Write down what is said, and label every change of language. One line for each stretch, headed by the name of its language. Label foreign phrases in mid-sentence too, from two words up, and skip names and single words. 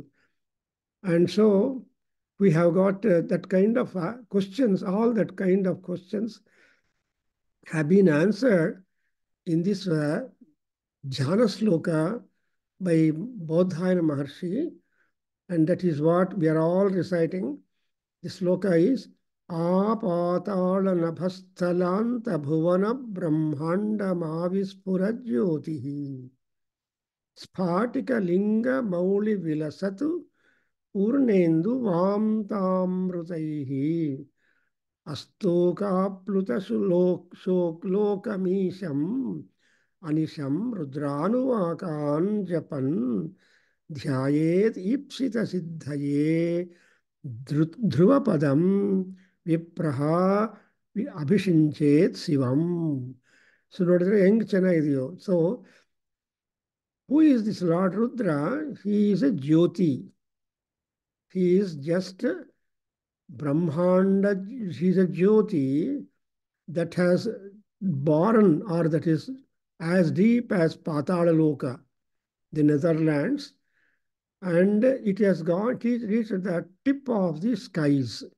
English: And so we have got that kind of questions, all that kind of questions have been answered in this Jhana Sloka by Bodhayana Maharshi, and that is what we are all reciting.
Sanskrit: The sloka is आपाताल नभःस्थलान्त भुवन ब्रह्माण्ड मविस्फुर ज्योतिः स्फटिक लिङ्ग मौलि विलसत् ऊर्णेन्दु वान्तामृतैः अस्तोकाप्लुत शोकलोकमीशम् अनिशम् रुद्रानुवाकान् जपन् ध्यायेत ईप्सित सिद्धये ध्रुवपदम विप्रह अभिषिंचेत शिवम.
Kannada: So ನೋಡಿದ್ರೆ ಹೆಂಗ್ ಚೆನ್ನಾಗಿದೆಯೋ.
English: So who is this Lord Rudra? He is a Jyoti. He is just Brahmanda. He is a Jyoti that has born, or that is as deep as Patala Loka, the Netherlands, and it has reached the tip of the skies.